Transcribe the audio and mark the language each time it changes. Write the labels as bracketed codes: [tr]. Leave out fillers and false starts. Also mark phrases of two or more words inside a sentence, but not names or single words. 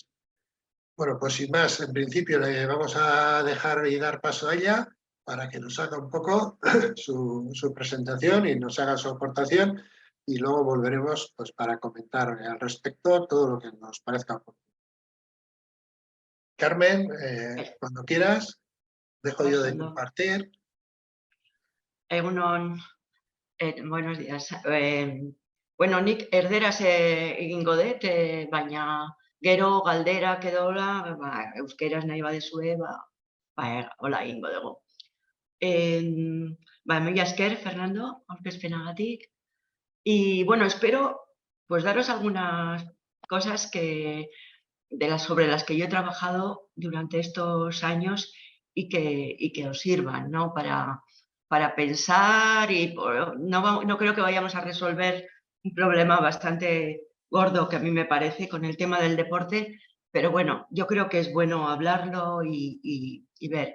[es] Bueno, pues sin más, en principio le vamos a dejar y dar paso a ella para que nos haga un poco su presentación y nos haga su aportación y luego volveremos pues, para comentar al respecto todo lo que nos parezca oportuno. Carmen, cuando quieras, dejo yo de Ondo. compartir. Egunon, buenos días. [eu] Bueno, nik erderaz egingo dut, baina gero galderak edo hola, euskeraz nahi badezue, hola egingo dugu. Mila esker, Fernando, aurkezpenagatik. [es] Y bueno, espero pues daros algunas cosas sobre las que yo he trabajado durante estos años y que os sirvan, ¿no? Para pensar y no creo que vayamos a resolver un problema bastante gordo que a mí me parece con el tema del deporte, pero bueno, yo creo que es bueno hablarlo y ver.